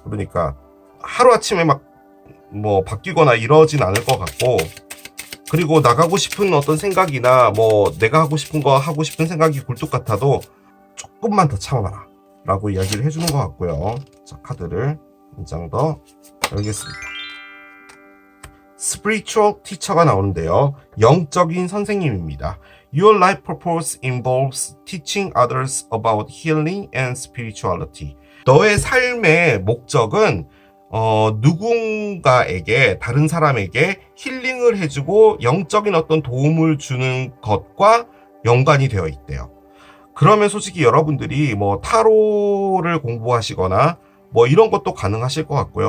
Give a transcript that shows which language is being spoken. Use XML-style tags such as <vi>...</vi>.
<ko>그러니까 하루아침에 막 바뀌거나 이러진 않을 것 같고, 그리고 나가고 싶은 어떤 생각이나 내가 하고 싶은 거 하고 싶은 생각이 굴뚝 같아도 조금만 더 참아라 라고 이야기를 해주는 것 같고요. 자, 카드를 한 장 더 열겠습니다. Spiritual Teacher가 나오는데요. 영적인 선생님입니다.</ko> <en>Your life purpose involves teaching others about healing and spirituality.</en> <ko>너의 삶의 목적은 누군가에게, 다른 사람에게 힐링을 해주고 영적인 어떤 도움을 주는 것과 연관이 되어 있대요. 그러면 솔직히 여러분들이 타로를 공부하시거나 이런 것도 가능하실 것 같고요.</ko>